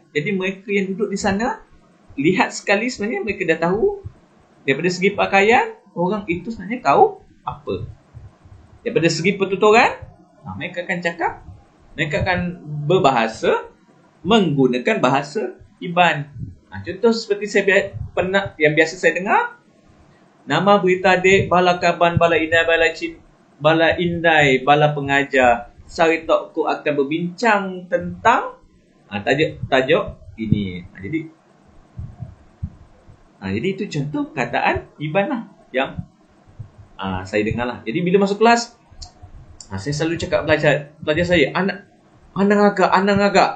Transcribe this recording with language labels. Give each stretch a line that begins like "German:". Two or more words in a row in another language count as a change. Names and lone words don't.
Malay: Jadi mereka yang duduk di sana, lihat sekali sebenarnya mereka dah tahu daripada segi pakaian orang itu sebenarnya kaum apa. Daripada segi pertuturan, mereka akan cakap, mereka akan berbahasa menggunakan bahasa Iban. Contoh seperti saya pernah, yang biasa saya dengar,
Iban: nama berita dek, bala kaban, bala indai, bala indai, bala pengajar, sari tokku
Malay: akan berbincang tentang tajuk ini. Jadi itu contoh perkataan Iban lah yang saya dengar lah. Jadi bila masuk kelas, saya selalu cakap pelajar saya, anak agak.